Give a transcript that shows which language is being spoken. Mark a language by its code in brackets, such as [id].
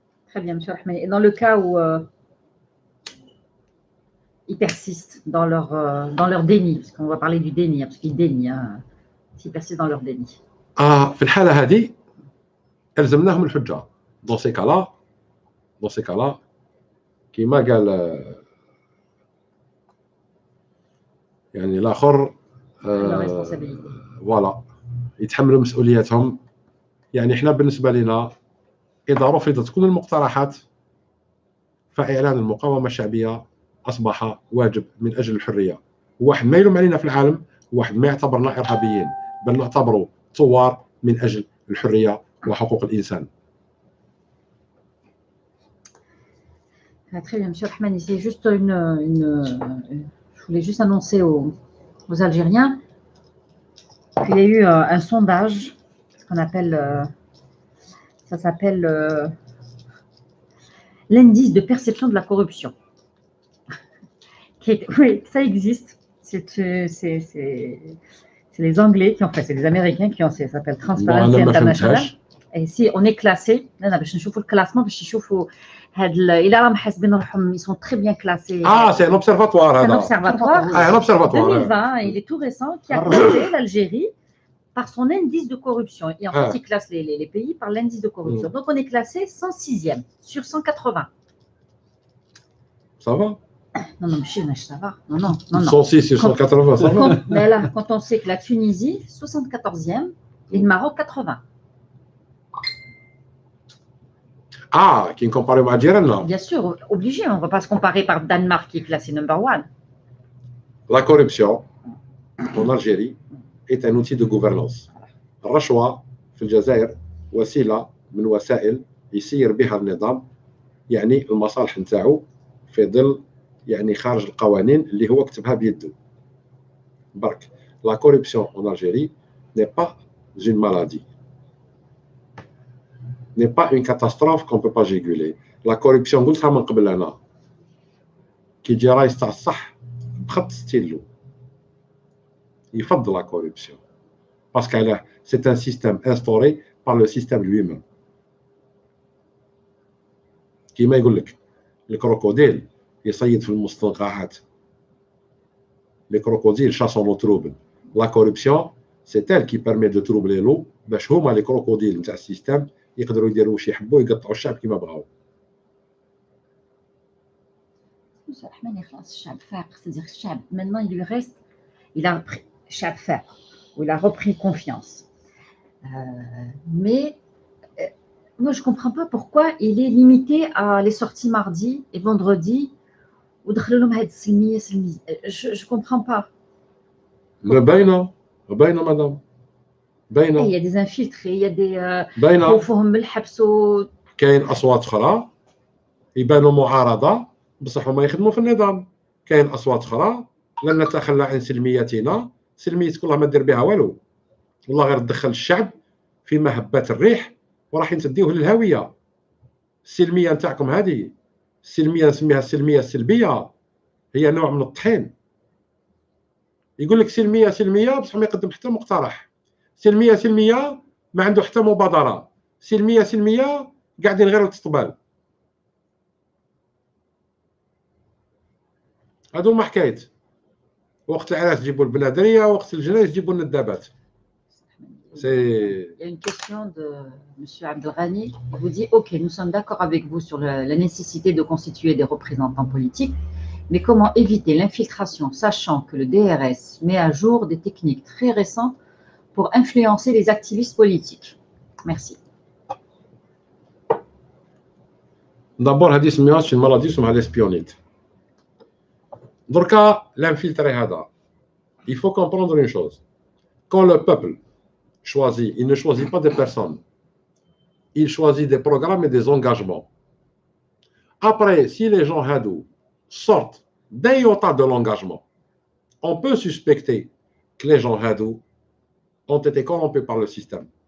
[fr] Très bien, M. Rahmani. Et dans le cas où ils persistent dans leur déni, parce qu'on va parler du déni, parce qu'ils dénient, s'ils persistent dans leur déni. [ar] في الحاله هذه الزمناهم الحجه. [fr] Dans ces cas-là [ar] كيما قال يعني الاخر فوالا يتحملوا مسؤولياتهم. يعني احنا بالنسبه لنا اذا رفضت كل المقترحات فاعلان المقاومه الشعبيه اصبح واجب من اجل الحريه. واحد ما يلوم علينا في العالم، واحد ما يعتبرنا ارهابيين، بل نعتبره ثوار من اجل الحريه وحقوق الانسان. [fr] Très bien, Monsieur Rahmani, c'est juste je voulais juste annoncer aux Algériens qu'il y a eu un sondage qu'on appelle, ça s'appelle l'indice de perception de la corruption. Oui, ça existe. C'est les Anglais qui ont fait, c'est les Américains qui ont fait, ça s'appelle Transparency International. Et si on est classé, [ar] باش نشوفوا الكلاسمون باش يشوفوا هاد الى راهم حاسبين روحهم [fr] ils sont très bien classés. C'est un observatoire هذا. C'est un observatoire. 2020, il est tout récent, qui a classé l'Algérie par son indice de corruption. Et en fait, il classe les pays par l'indice de corruption. Donc on est classé 106e sur 180. Ça va? Non, ça va. Non. 106 sur 180, ça va. Mais là, quand on sait que la Tunisie, 74e, et le Maroc, 80. Qui est comparé à Djerana. Bien sûr, obligé. On ne va pas se comparer par Danemark qui est classé number 1. La corruption en Algérie est un outil de gouvernance. [ar] الرشوة في الجزائر وسيلة من وسائل يسير بها النظام، يعني المصالح نتاعو في ظل يعني خارج القوانين اللي هو كتبها بيده. [fr] برك la corruption en Algérie n'est pas une maladie, n'est pas une catastrophe qu'on ne peut pas juguler. La corruption [ar] قلتها من قبل أنا كي يجي رايس تاع الصح بخط ستيلو يفضل [fr] la corruption parce que c'est un système instauré par le système lui-même. [ar] كيما يقول لك الكروكوديل يصيد في المستنقعات. [fr] Les crocodiles chassent en eau trouble. La corruption, c'est elle qui permet de troubler l'eau [ar] باش هما [fr] les crocodiles [ar] نتاع السيستم يقدروا يديروا واش يحبوا يقطعوا الشعب كيما بغاو. [fr] Monsieur Rahmani, [ar] خلاص الشعب فاق، [fr] c'est-à-dire الشعب maintenant il lui reste, il a repris, [ar] الشعب فاق [fr] où il a repris confiance. Mais moi je comprends pas pourquoi il est limité à les sorties mardi et vendredi. Je comprends pas. [ar] باينه مدام باينه. [fr] Il y a des infiltrés, il y a des [ar] باينه. خوفهم الحبس كاين اصوات اخرى يبانوا معارضه بصح هما يخدموا في النظام. كاين اصوات اخرى لن نتخلى عن سلميتنا. سلميتك والله ما دير بها والو، والله غير تدخل الشعب في مهبات الريح وراح تديوه للهاويه. السلميه نتاعكم هذه السلميه نسميها السلميه السلبيه، هي نوع من الطحين. يقول لك سلميه بصح ما يقدم حتى مقترح. سلميه ما عنده حتى مبادره. سلميه قاعدين غير تطبال. هادو ما حكايه. وقت العراس تجيبوا البنادريه، وقت الجنايز تجيبوا الندابات. [fr] Il y a une question de M. Abdelghani. Il vous dit, OK, nous sommes d'accord avec vous sur la nécessité de constituer des représentants politiques, mais comment éviter l'infiltration, sachant que le DRS met à jour des techniques très récentes pour influencer les activistes politiques? Merci. D'abord, [ar] هذه سميوهاش [fr] une maladie [ar] اسمها [fr] l'espionnite. [ar] دركا l'infiltré هذا. [fr] Il faut comprendre une chose. Quand le peuple choisit, il ne choisit pas des personnes, il choisit des programmes et des engagements. Après, si les gens hadou sortent d'un iota de l'engagement, on peut suspecter que les gens hadou ont été corrompus par le système.